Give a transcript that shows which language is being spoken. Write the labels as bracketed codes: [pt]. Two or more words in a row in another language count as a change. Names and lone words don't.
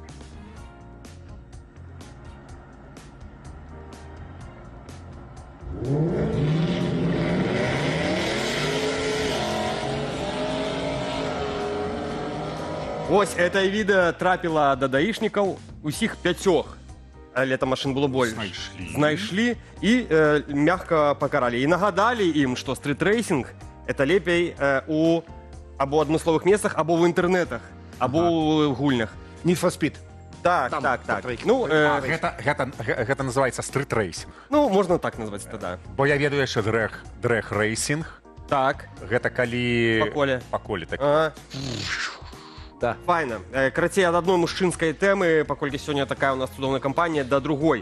[be] Вось, это відэо трапіла да даішнікаў, усіх 5. [ru] Але там машин было больше. [be] Знайшлі і мягка пакаралі. І нагадалі ім, што стрит-рэйсінг это лепей у або адмысловых месцах, або ў інтэрнэтах, або ў гульнях. Need for Speed. Так. Ну, гэта называецца стрит-рэйсінг. Ну, можна так назваць тогда. Бо я ведаю яшчэ дрэг-рэйсінг. Так. Гэта калі... Па коле. Так. Да. Файна. Карацей, ад адной мужчынскай тэмы, паколькі сёння такая у нас цудоўная кампанія, да другой.